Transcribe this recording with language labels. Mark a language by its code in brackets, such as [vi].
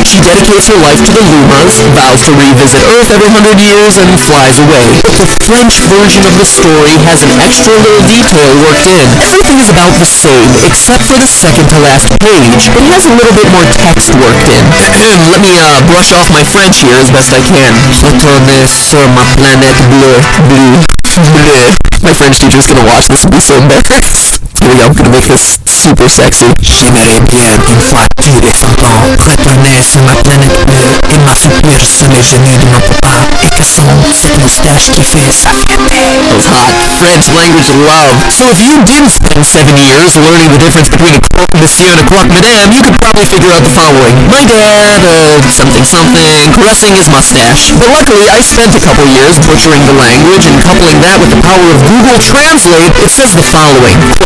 [en] She dedicates her life to the Lumas, vows to revisit Earth every 100 years, and flies away. But the French version of the story has an extra little detail worked in. Everything is about the same, except for the second to last page, but it has a little bit more text worked in. Let me brush off my French here as best I can. [fr] Retournez sur ma planète bleue. Bleu. [en] My French teacher's gonna watch this and be so embarrassed. Here we go, I'm gonna make this super sexy. [fr] J'aimerais bien une fois tous les 100 ans retourner sur ma planète bleue et m'assoupir sur les genoux de mon papa et que cette moustache qui fait safieté. [en] Those hot French language love. So if you didn't spend 7 years learning the difference between a croque monsieur and a croque madame, you could probably figure out the following. My dad, something something, caressing his mustache. But luckily, I spent a couple years butchering the language and coupling that with the power of Google Translate. It says the following.